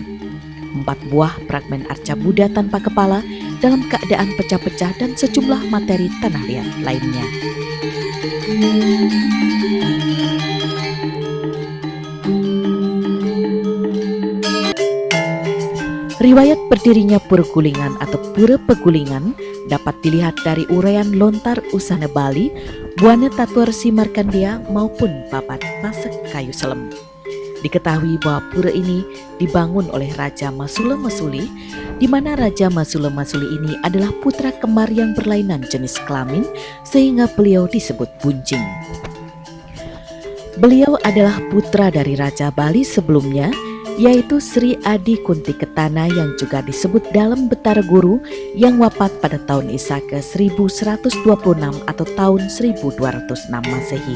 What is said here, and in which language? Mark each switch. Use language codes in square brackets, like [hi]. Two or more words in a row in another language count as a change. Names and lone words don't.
[id] 4 buah fragmen arca Buddha tanpa kepala dalam keadaan pecah-pecah dan sejumlah materi tanah liat lainnya. Riwayat berdirinya Pura Gulingan atau Pura Pegulingan dapat dilihat dari uraian lontar Usana Bali, Buana Tatuar Si Markandia maupun Babat Pasek Kayu Selem. Diketahui bahwa pura ini dibangun oleh Raja Masula Masuli, di mana Raja Masula Masuli ini adalah putra kembar yang berlainan jenis kelamin sehingga beliau disebut Buncing. Beliau adalah putra dari Raja Bali sebelumnya, yaitu Sri Adi Kunti Ketana yang juga disebut dalam Betara Guru yang wafat pada tahun Isaka 1126 atau tahun 1206 Masehi.